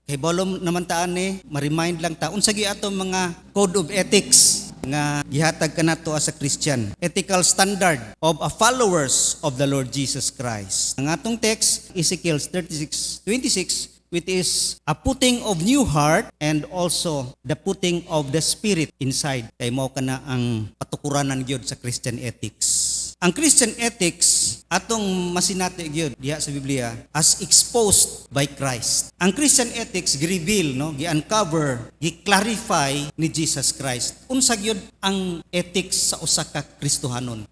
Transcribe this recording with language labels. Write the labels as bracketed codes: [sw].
[ceb] Kay bolom naman taan ma-remind lang ta unsa gi ato mga code of ethics nga gihatag kanato [en] as a Christian, ethical standard of a followers of the Lord Jesus Christ. [ceb] Ang atong [en] text, Ezekiel 36:26, which is a putting of new heart and also the putting of the Spirit inside. [ceb] Kay mao kana ang patukuranan gyud sa Christian ethics. Ang Christian ethics atong masinati gyud diha sa Biblia [en] as exposed by Christ. [ceb] Ang Christian ethics gi-reveal, gi-uncover, gi-clarify ni Jesus Christ. Unsa gyud ang ethics sa usa ka Kristohanon?